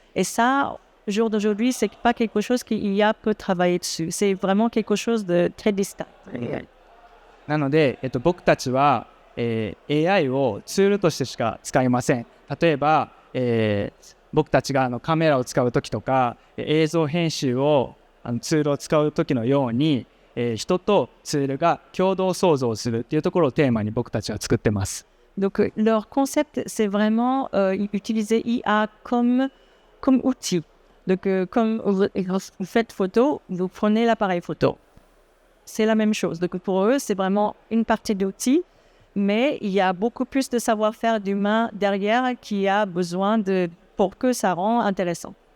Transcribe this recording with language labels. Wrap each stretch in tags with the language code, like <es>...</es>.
<fr>Et ça, au jour d'aujourd'hui, c'est pas quelque chose qu'IA peut travailler dessus. C'est vraiment quelque chose de très distinct.</fr> <ja>なので、僕たちは、AI をツールとしてしか使いません。例えば、僕たちがカメラを使うときとか、映像編集をツールを使うときのように、人とツールが共同創造するっていうところをテーマに僕たちは作ってます。</ja> <fr>Donc, leur concept, c'est vraiment utiliser IA comme outil. Donc, comme vous faites photo, vous prenez l'appareil photo. C'est la même chose. Donc, pour eux, c'est vraiment une partie d'outil, mais il y a beaucoup plus de savoir-faire d'humain derrière qui a besoin pour que ça rend intéressant.</fr>